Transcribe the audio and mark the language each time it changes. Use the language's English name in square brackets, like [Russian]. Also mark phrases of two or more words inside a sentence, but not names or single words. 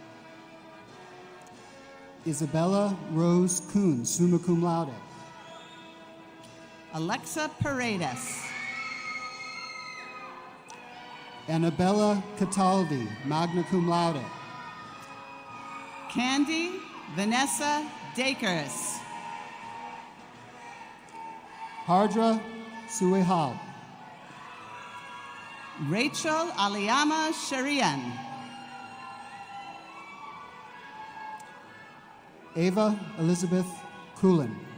[English] Isabella Rose Kuhn, [Latin] summa cum laude. [English] Alexa Paredes. Annabella Cataldi, [Latin] magna cum laude. [English] Candy Vanessa Dakers. Hardra Suehal. Rachel Aliyama Sharian. Ava Elizabeth Coolin.